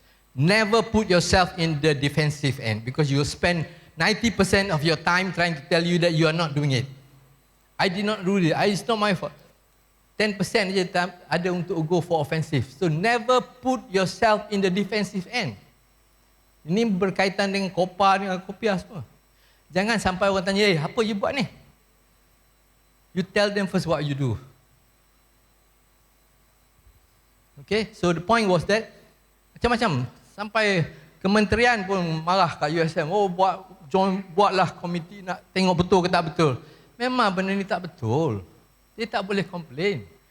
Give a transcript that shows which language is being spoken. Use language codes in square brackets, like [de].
[en] Never put yourself in the defensive end because you will spend 90% of your time trying to tell you that you are not doing it. I did not do it. It's not my fault. 10% [ms] je ada untuk [en] go for offensive. So never put yourself in the defensive end. [ms] Ini berkaitan dengan kopa, dengan kopiah semua. Jangan sampai orang tanya, apa you buat ni? [en] You tell them first what you do. Okay, so the point was that [ms] macam-macam. Sampai kementerian pun marah kat USM. Buatlah komiti nak tengok betul ke tak betul. Memang benda ni tak betul. Dia tak boleh komplain.